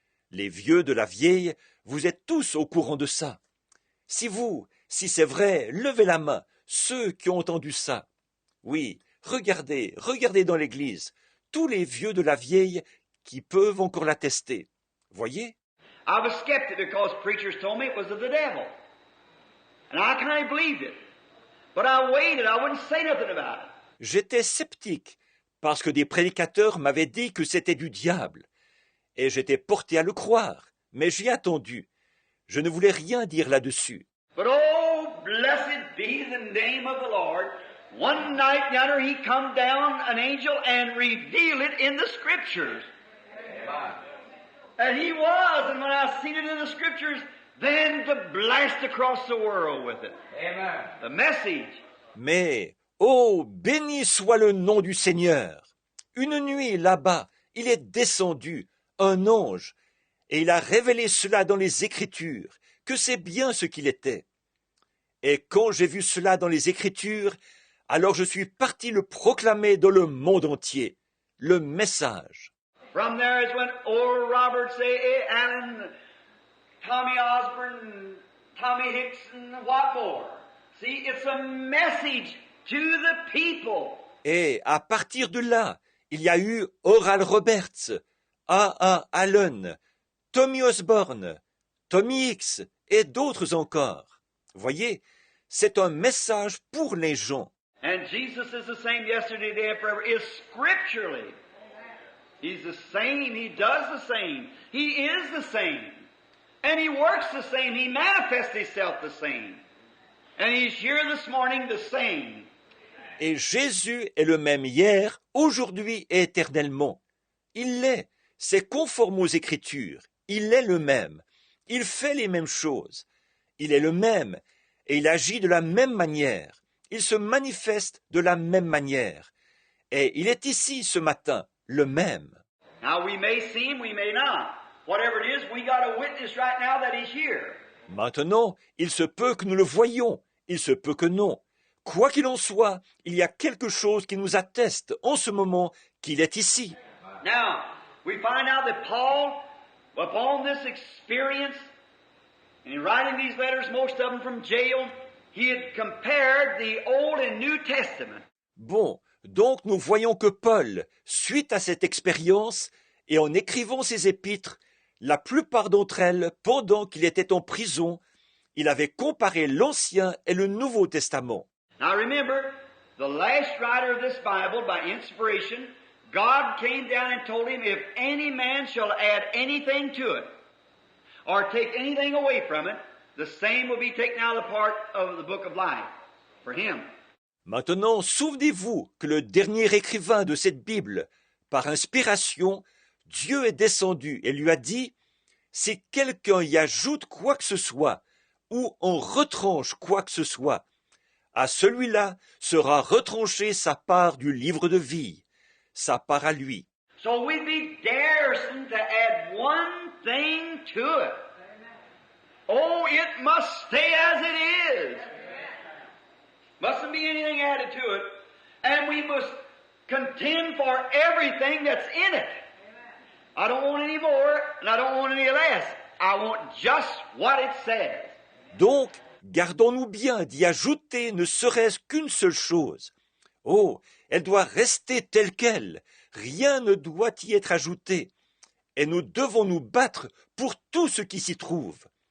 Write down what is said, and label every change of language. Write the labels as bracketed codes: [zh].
[fr] Les vieux de la vieille, vous êtes tous au courant de ça. Si c'est vrai, levez la main, ceux qui ont entendu ça. Oui, regardez dans l'église, tous les vieux de la vieille qui peuvent encore l'attester. Voyez? [en] I was skeptic because preachers told me it was of the devil. And I kind of believed it. But I waited, I wouldn't say nothing about it. [fr] J'étais sceptique, parce que des prédicateurs m'avaient dit que c'était du diable. Et j'étais porté à le croire, mais j'ai attendu. Je ne voulais rien dire là-dessus. [en] But oh, blessed be the name of the Lord. One night yonder he come down, an angel, and revealed it in the Scriptures. Amen. And he was, and when I seen it in the Scriptures, then to blast across the world with it. Amen. The message. [fr] Mais, oh, béni soit le nom du Seigneur! Une nuit, là-bas, il est descendu, un ange, et il a révélé cela dans les Écritures, que c'est bien ce qu'il était. Et quand j'ai vu cela dans les Écritures, alors je suis parti le proclamer dans le monde entier, le message. [en] From there is when Oral Roberts, A. Allen, Tommy Osborne, Tommy Hickson, what more? See, it's a message to the people. [fr] Et à partir de là, il y a eu Oral Roberts, A. Allen, Tommy Osborne, Tommy Hicks et d'autres encore. Voyez, c'est un message pour les gens. [en] And Jesus is the same yesterday, today, and forever, is scripturally. He's the same, he does the same, he is the same. And he works the same, he manifests himself the same. And he's here this morning the same. [fr] Et Jésus est le même hier, aujourd'hui et éternellement. Il l'est, c'est conforme aux Écritures, il est le même, il fait les mêmes choses, il est le même, et il agit de la même manière, il se manifeste de la même manière, et il est ici ce matin, le même. [en] Now we may see him, we may not. Whatever it is, we got a witness right now that he's here. [fr] Maintenant, il se peut que nous le voyions, il se peut que non. Quoi qu'il en soit, il y a quelque chose qui nous atteste en ce moment qu'il est ici. [en] Now, we find out that Paul, upon this experience, and in writing these letters, most of them from jail, he had compared the Old and New Testament. [fr] Bon, donc nous voyons que Paul, suite à cette expérience, et en écrivant ses épîtres, la plupart d'entre elles, pendant qu'il était en prison, il avait comparé l'Ancien et le Nouveau Testament. [en] Now remember, the last writer of this Bible, by inspiration, God came down and told him, if any man shall add anything to it, or take anything away from it, the same will be taken out of the part of the book of life for him. [fr] Maintenant, souvenez-vous que le dernier écrivain de cette Bible, par inspiration, Dieu est descendu et lui a dit, si quelqu'un y ajoute quoi que ce soit, ou en retranche quoi que ce soit, à celui-là sera retranchée sa part du livre de vie, sa part à lui. [en] So we'd be daresome to add one thing to it. Oh, it must stay as it is. Mustn't be anything added to it. And we must contend for everything that's in it. I don't want any more, and I don't want any less. I want just what it says. [fr] Donc, gardons-nous bien d'y ajouter ne serait-ce qu'une seule chose. Oh, elle doit rester telle qu'elle. Rien ne doit y être ajouté. Et nous devons nous battre pour tout ce qui s'y trouve.